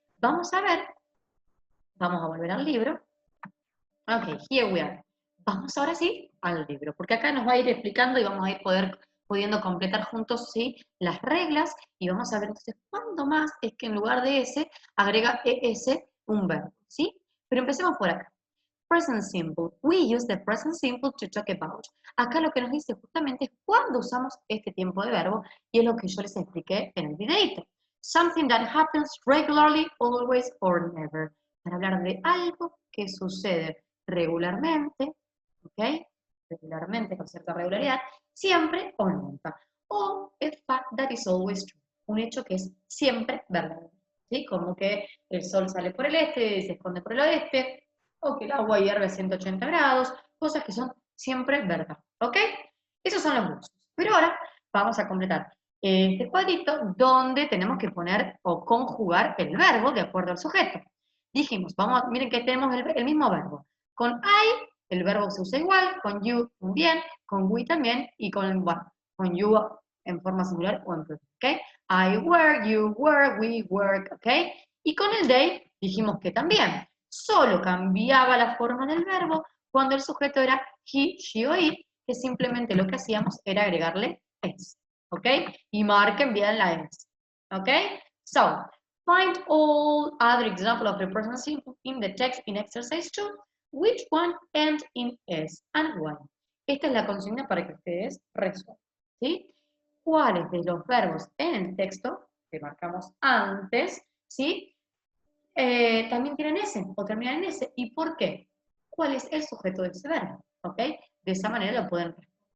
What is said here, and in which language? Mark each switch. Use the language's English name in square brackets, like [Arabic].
[Spanish] Vamos a ver, vamos a volver al libro. [English] Ok, here we are. [Spanish] Vamos ahora sí al libro, porque acá nos va a ir explicando y vamos a ir pudiendo completar juntos, ¿sí?, las reglas, y vamos a ver entonces cuándo más es que en lugar de ese agrega ES un verbo, ¿sí? Pero empecemos por acá. Present simple. [English] We use the present simple to talk about. [Spanish] Acá lo que nos dice justamente es cuándo usamos este tiempo de verbo, y es lo que yo les expliqué en el videito. [English] Something that happens regularly, always, or never. [Spanish] Para hablar de algo que sucede regularmente, ¿ok? Regularmente, con cierta regularidad, siempre o nunca. [English] O a fact that is always true. [Spanish] Un hecho que es siempre verdadero, ¿sí? Como que el sol sale por el este y se esconde por el oeste, o que el agua hierve a 180 grados, cosas que son siempre verdad, ¿ok? Esos son los usos. Pero ahora vamos a completar este cuadrito donde tenemos que poner o conjugar el verbo de acuerdo al sujeto. Dijimos, miren que tenemos el mismo verbo. Con I, el verbo se usa igual, con you también, con we también, y con you en forma singular o en plural, ¿ok? I work, you work, we work, ¿ok? Y con el they dijimos que también. Solo cambiaba la forma del verbo cuando el sujeto era he, she o it, que simplemente lo que hacíamos era agregarle es, ¿ok? Y marquen bien la es, ¿ok? [English] So, find all other examples of the present simple in the text in exercise 2. Which one ends in S and why? [Spanish] Esta es la consigna para que ustedes resuelvan, ¿sí? ¿Cuáles de los verbos en el texto que marcamos antes, ¿sí?, también tienen S o terminan en S? ¿Y por qué? ¿Cuál es el sujeto de ese verbo? ¿Ok? De esa manera lo pueden ver.